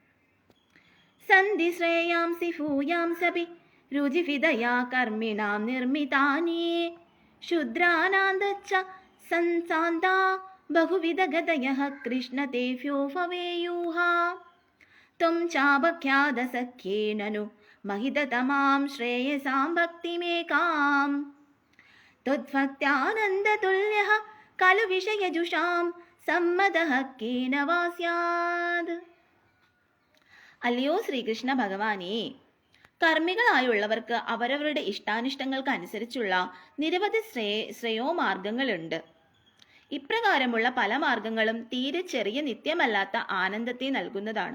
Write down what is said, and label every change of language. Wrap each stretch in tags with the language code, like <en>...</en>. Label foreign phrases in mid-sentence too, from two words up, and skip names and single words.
<sa>सन्ति श्रेयांसि भूयांस्यपि रुचिविदया कर्मिणां निर्मितानि शूद्रानान्दच्च संसान्ता बहुविधगतयः कृष्णतेभ्यो भवेयुः त्वं चापख्यातसख्येननु महिततमां श्रेयसां भक्तिमेकां त्वद्भक्त्यानन्दतुल्यः खलु विषयजुषां सम्मतः केन वा स्यात्.</sa> <ml>അല്ലയോ ശ്രീകൃഷ്ണ ഭഗവാനേ, കർമ്മികളായുള്ളവർക്ക് അവരവരുടെ ഇഷ്ടാനിഷ്ടങ്ങൾക്ക് അനുസരിച്ചുള്ള നിരവധി ശ്രേയോമാർഗങ്ങളുണ്ട്. ഇപ്രകാരമുള്ള പല മാർഗങ്ങളും തീരെ ചെറിയ നിത്യമല്ലാത്ത ആനന്ദത്തെ നൽകുന്നതാണ്.</ml>